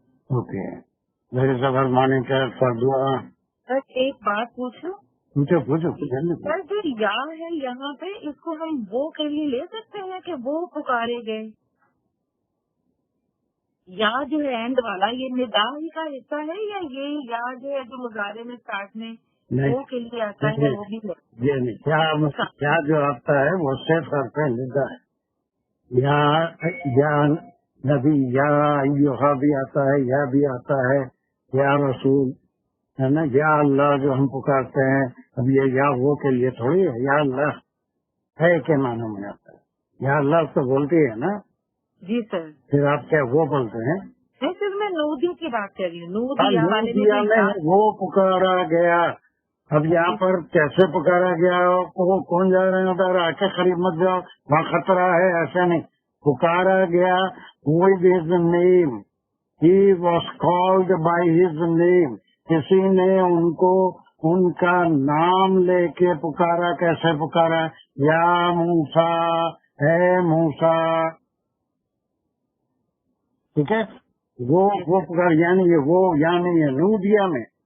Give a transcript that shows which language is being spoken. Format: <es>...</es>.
<en>Okay. There is our monitor for dua.</en> <ur>سر ایک بات پوچھو. پوچھو سر جو یا ہے یہاں پہ اس کو ہم وہ کے لیے لے سکتے ہیں کہ وہ پکارے گئے؟ یا جو ہے اینڈ والا یہ ندا ہی کا حصہ ہے یا یہ یا جو ہے جو مظاہرے میں اسٹارٹ میں وہ کے لیے آتا ہے وہ بھی ہے؟ کیا جو آتا ہے وہ صرف حرف ندا ہے. یا نبی یا ایھا بھی آتا ہے، یا بھی آتا ہے، یا رسول ہے نا. یا اللہ جو ہم پکارتے ہیں اب یہ یا وہ کے لیے تھوڑی ہے. یا اللہ ہے کے معنی میں آتا ہے. یا اللہ تو بولتی ہے نا. جی سر. پھر آپ کیا وہ بولتے ہیں؟ نہیں سر میں نودی کی بات کر رہی ہوں. نودیا میں وہ پکارا گیا. اب یہاں پر کیسے پکارا گیا وہ کون جا رہے ہیں ادھر آ کے قریب مت جاؤ وہاں خطرہ ہے، ایسا نہیں. پکارا گیا</ur> <en>with his name. He was called by his name.</en> <ur>کسی نے ان کو ان کا نام لے کے پکارا. کیسے پکارا؟ یا موسیٰ، اے موسیٰ. ٹھیک ہے، وہ پکار یعنی یہ وہ یعنی یہ نودیا میں.</ur>